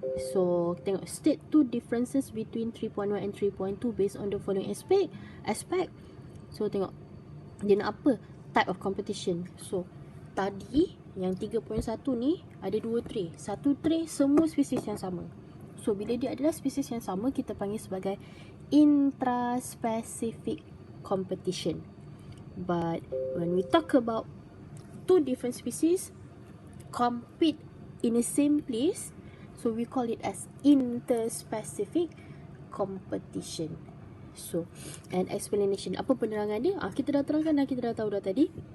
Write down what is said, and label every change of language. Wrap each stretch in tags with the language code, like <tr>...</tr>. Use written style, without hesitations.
<ms>So tengok,</ms> <en>state two differences between 3.1 and 3.2 based on the following aspect.</en> <ms>So tengok dia nak apa?</ms> <en>Type of competition.</en> <ms>So tadi yang 3.1 ni ada dua tray. Satu tray semua spesies yang sama. So bila dia adalah spesies yang sama, kita panggil sebagai intraspecific competition.</ms> <en>But when we talk about two different species compete in the same place, so we call it as interspecific competition.</en> <ms>So, and explanation, apa penerangan dia? Kita dah terangkan dan kita dah tahu dah tadi.</ms>